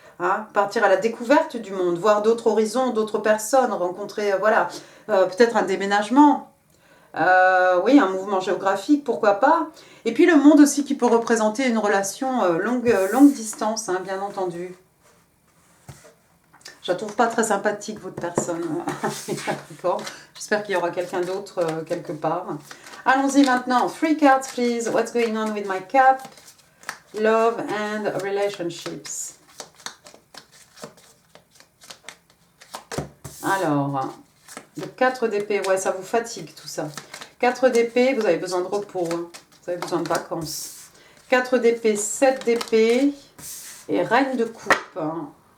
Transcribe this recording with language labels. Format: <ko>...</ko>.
<fr>Hein, partir à la découverte du monde, voir d'autres horizons, d'autres personnes, rencontrer, peut-être un déménagement, oui, un mouvement géographique, pourquoi pas. Et puis le monde aussi qui peut représenter une relation longue distance, hein, bien entendu. Je la trouve pas très sympathique, votre personne. J'espère qu'il y aura quelqu'un d'autre quelque part. Allons-y maintenant.</fr> <en>3 cards, please. What's going on with my cap? Love and relationships.</en> <fr>Alors, le 4 d'épée, ouais, ça vous fatigue tout ça. 4 d'épée, vous avez besoin de repos, hein. Vous avez besoin de vacances. 4 d'épée, 7 d'épée et reine de coupe. Hein.</fr>